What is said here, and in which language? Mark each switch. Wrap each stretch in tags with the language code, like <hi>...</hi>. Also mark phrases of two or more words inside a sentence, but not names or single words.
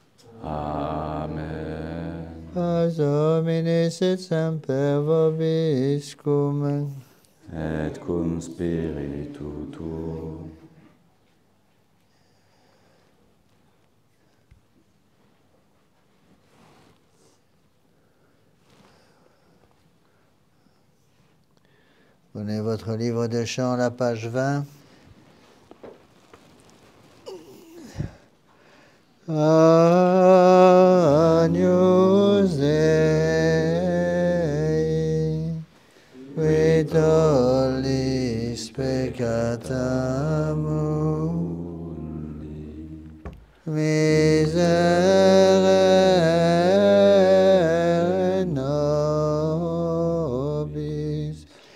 <la>Amen. Paz Domini sit semper vobiscum. Et cum spiritu tuum.</la> <fr>Prenez votre livre de chant, la page 20.</fr> <la>Agnus Dei, qui tollis peccata mundi, miserere nobis.</la>